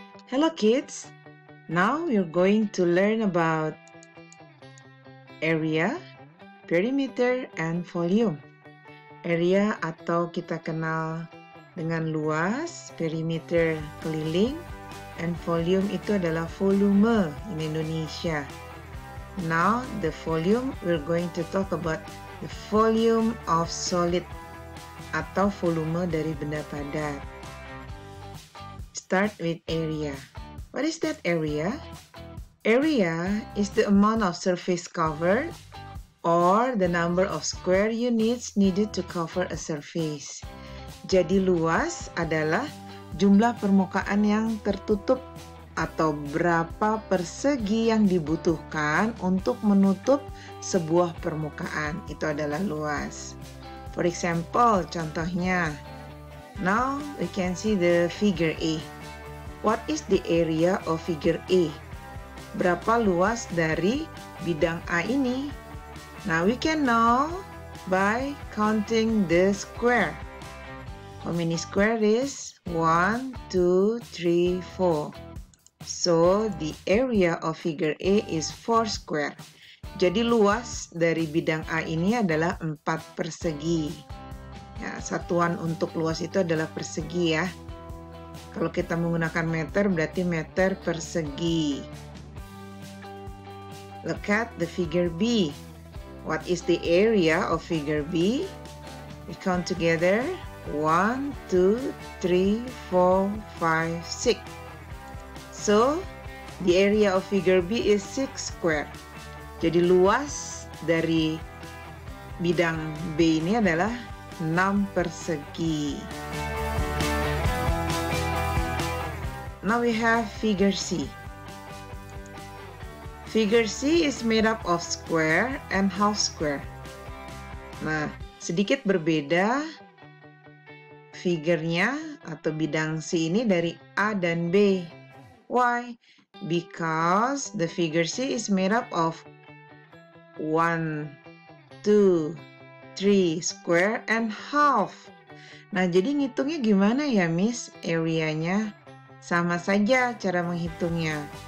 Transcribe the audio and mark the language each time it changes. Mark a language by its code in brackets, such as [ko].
[en] Hello kids, now we're going to learn about area, perimeter, and volume. [id] Area atau kita kenal dengan luas, perimeter keliling, and volume itu adalah volume in Indonesia. [en] Now the volume, we're going to talk about the volume of solid [id] atau volume dari benda padat. [en] Start with area. What is that area? Area is the amount of surface covered or the number of square units needed to cover a surface. [id] Jadi luas adalah jumlah permukaan yang tertutup atau berapa persegi yang dibutuhkan untuk menutup sebuah permukaan. Itu adalah luas. [en] For example, [id] contohnya, [en] now we can see the figure A. What is the area of figure A? [id] Berapa luas dari bidang A ini? [en] Now we can know by counting the square. How many square is? 1, 2, 3, 4. So the area of figure A is 4 square. [id] Jadi luas dari bidang A ini adalah 4 persegi. Ya, satuan untuk luas itu adalah persegi ya. Kalau kita menggunakan meter berarti meter persegi. [en] Look at the figure B. What is the area of figure B? We count together. 1, 2, 3, 4, 5, 6. So, the area of figure B is 6 square. [id] Jadi luas dari bidang B ini adalah 6 persegi. [en] Now we have figure C. Figure C is made up of square and half square. [id] Nah, sedikit berbeda figurnya atau bidang C ini dari A dan B. [en] Why? Because the figure C is made up of 1, 2, 3 square and half. [id] Nah, jadi ngitungnya gimana ya, Miss? Area-nya sama saja cara menghitungnya.